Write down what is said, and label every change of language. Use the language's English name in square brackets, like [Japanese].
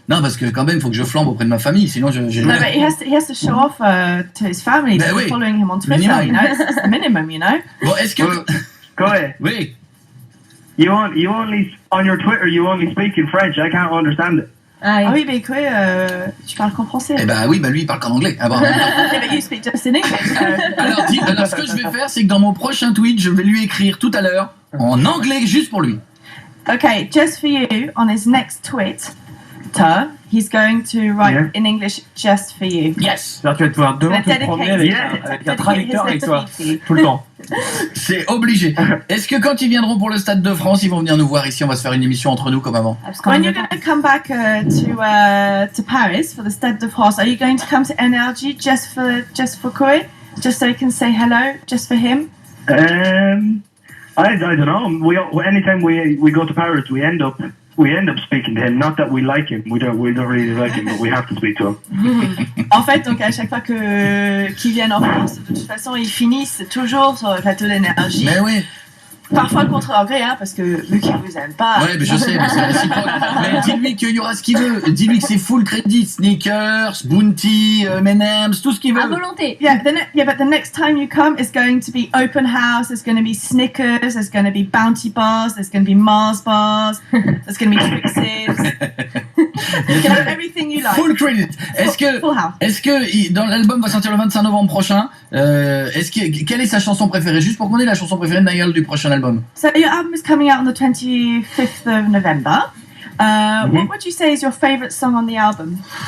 [French] Non, parce que quand même, il faut que je flambe auprès de ma famille, sinon j'ai. [English] No, but he has to show off to his family. [French] Ben oui. [English] Following him on Twitter, Minimum. you know, it's the minimum, you know. [French] Bon, est-ce que. [English] Go ahead. [French] Oui. [English] You only on your Twitter you only speak in French. I can't understand it. [French] Ah oui, mais quoi, tu parles qu'en français. Eh ben oui, lui il parle qu'en anglais. Ah bon. [English] Yeah, but you speak just in English. [French] Alors, ce que je vais faire, c'est que dans mon prochain tweet, je vais lui écrire tout à l'heure en anglais juste pour lui. [English] Okay, just for you, on his next tweet, he's going to write Yeah. in English just for you. Yes. [French] Alors, tu vas pouvoir demain [English] Gonna [French] te promener [English] dedicate [French] avec [English] it. [French] un traducteur avec toi, [English] Dedicate his letter [French] tout le temps. C'est obligé. Est-ce que quand ils viendront pour le Stade de France, ils vont venir nous voir ici? On va se faire une émission entre nous comme avant. [English] When you're going to come back to Paris for the Stade de France, are you going to come to NRG just for Koi? Just so you can say hello, just for him? I don't know. Anytime we go to Paris, we end up speaking to him. Not that we like him. We don't really like him, but we have to speak to him. [French] En fait, donc à chaque fois qu'ils viennent en France, de toute façon, ils finissent toujours sur le plateau d'énergie. Mais oui. Parfois contre leur gré, hein, parce que vu qu'ils vous aiment pas. Ouais, mais je sais, mais c'est réciproque. Mais dis-lui qu'il y aura ce qu'il veut. Dis-lui que c'est [English] full credit, [French] sneakers, Bounty, M&M's, tout ce qu'il veut. À volonté. [English] Yeah, but the next time you come, it's going to be open house. There's going to be Snickers. There's going to be Bounty bars. There's going to be Mars bars. There's going to be Twixes. You can have everything you like. Full credit. Full house. [French] Est-ce que dans l'album va sortir le 25 novembre prochain, quelle est sa chanson préférée? Juste pour qu'on ait la chanson préférée de Niall du prochain album. [English] So your album is coming out on the 25th of November. What would you say is your favourite song on the album?